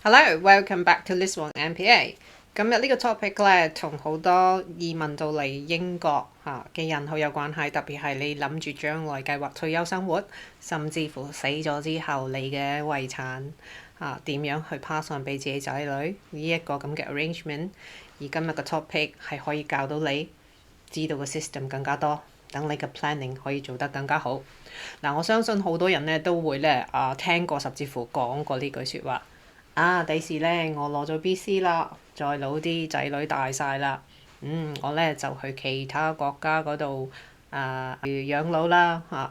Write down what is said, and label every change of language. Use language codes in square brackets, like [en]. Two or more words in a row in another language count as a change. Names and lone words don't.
[en] Hello, welcome back to this one MPA。 [yue] 今日呢個 topic 咧，同好多移民到嚟英國嘅人好有關係，特別係你諗住將來計劃退休生活，甚至乎死咗之後你嘅遺產點樣去 [en] pass on [yue] 俾自己仔女呢一個咁嘅 arrangement。而今日嘅 topic 係可以教到你知道個 system 更加多，等你嘅 planning 可以做得更加好。我相信好多人咧都會咧聽過甚至乎講過呢句説話。第時咧，我攞咗 BC 啦，再老啲仔女大晒啦，我咧就去其他國家嗰度養老啦嚇。